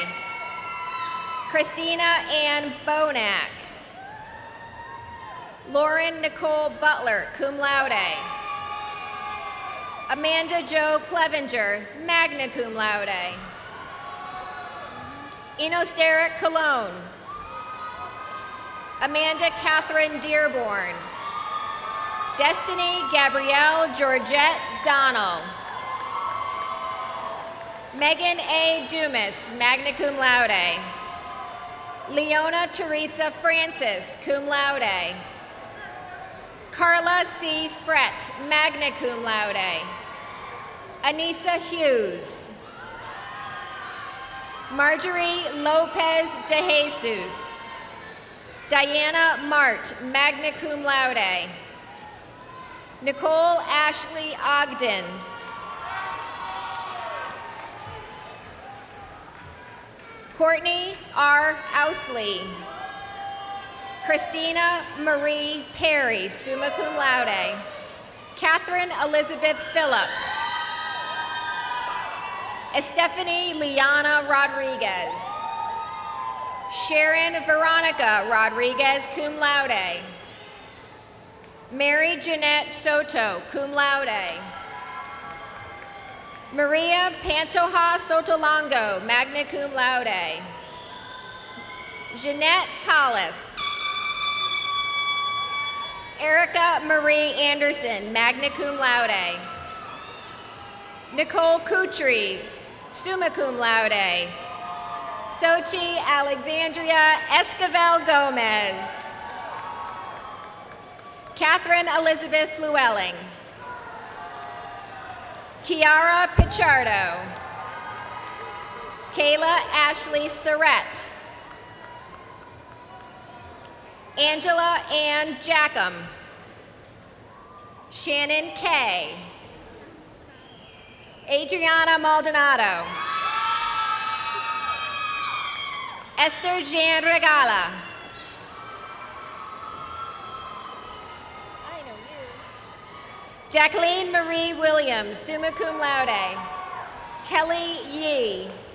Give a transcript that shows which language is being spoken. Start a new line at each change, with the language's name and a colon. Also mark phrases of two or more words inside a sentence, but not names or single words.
English: Christina Ann Bonack. Lauren Nicole Butler,
Latin: cum laude.
English: Amanda Jo Clevenger,
Latin: magna cum laude.
English: Enos Derek Cologne. Amanda Catherine Dearborn. Destiny Gabrielle Georgette Donnell. Megan A. Dumas,
Latin: magna cum laude.
English: Leona Teresa Francis,
Latin: cum laude.
English: Carla C. Frett,
Latin: magna cum laude.
English: Anissa Hughes. Marjorie Lopez de Jesus. Diana Mart,
Latin: magna cum laude.
English: Nicole Ashley Ogden. Courtney R. Ousley. Christina Marie Perry,
Latin: summa cum laude.
English: Catherine Elizabeth Phillips. Estefany Liana Rodriguez. Sharon Veronica Rodriguez,
Latin: cum laude.
English: Mary Jeanette Soto,
Latin: cum laude.
English: Maria Pantoja Sotolongo,
Latin: magna cum laude.
English: Jeanette Tallis. Erica Marie Anderson,
Latin: magna cum laude.
English: Nicole Kutry,
Latin: summa cum laude.
English: Sochi Alexandria Esquivel Gomez. Catherine Elizabeth Llewellyn. Kiara Pichardo. Kayla Ashley Surrett. Angela Ann Jackham. Shannon Kay. Adriana Maldonado. Esther Jan Regala. Jacqueline Marie Williams,
Latin: summa cum laude.
English: Kelly Yee.